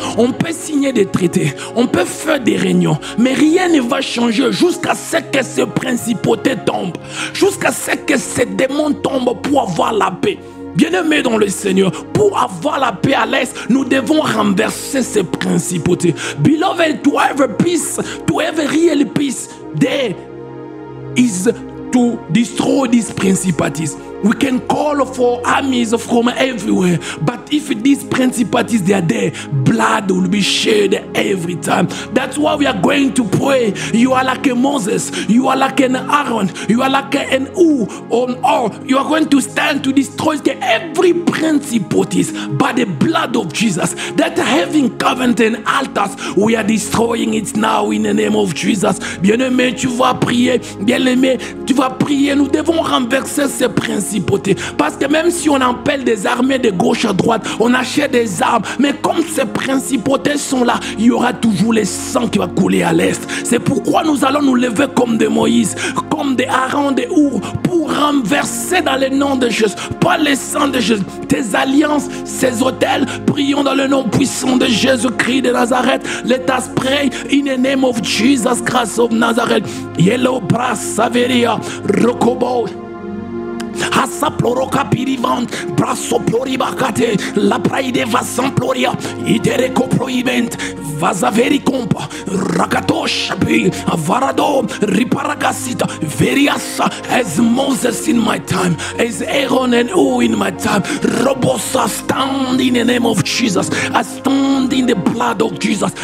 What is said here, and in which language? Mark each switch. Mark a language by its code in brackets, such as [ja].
[fr] On peut signer des traités, on peut faire des réunions, mais rien ne va changer jusqu'à ce que ces principautés tombent, jusqu'à ce que ces démons tombent pour avoir la paix. Bien-aimés dans le Seigneur, pour avoir la paix à l'est, nous devons renverser ces principautés. [en] Beloved, to have peace, to have real peace, there is to destroy these principalities. We can call for armies from everywhere, but if these principalities they are there, blood will be shed every time. That's why we are going to pray. You are like a Moses, you are like an Aaron, you are like an or you are going to stand to destroy every principalities by the blood of Jesus. That having covenant and altars, we are destroying it now in the name of Jesus. [fr] Bien-aimé, tu vas prier. Bien-aimé, tu vas prier. Nous devons renverser ces principautés. Parce que même si on appelle des armées de gauche à droite, on achète des armes, mais comme ces principautés sont là, il y aura toujours le sang qui va couler à l'est. C'est pourquoi nous allons nous lever comme des Moïse, comme des Aaron, des Our, pour renverser dans le nom de Jésus, pas le sang de Jésus, tes alliances, ces hôtels. Prions dans le nom puissant de Jésus-Christ de Nazareth. [en] Let us pray in the name of Jesus Christ of Nazareth. Yellow brass, Saveria, Rokobo. Hasa ploroka pirivant, brasso ploribacate, la praide va samploria, itereko prohibent, vazaveri compa, rakatoshabi, varado, riparagasita, veriasa, as Moses in my time, as Aaron and U in my time, Robosa, stand in the name of Jesus, I stand in the blood of Jesus,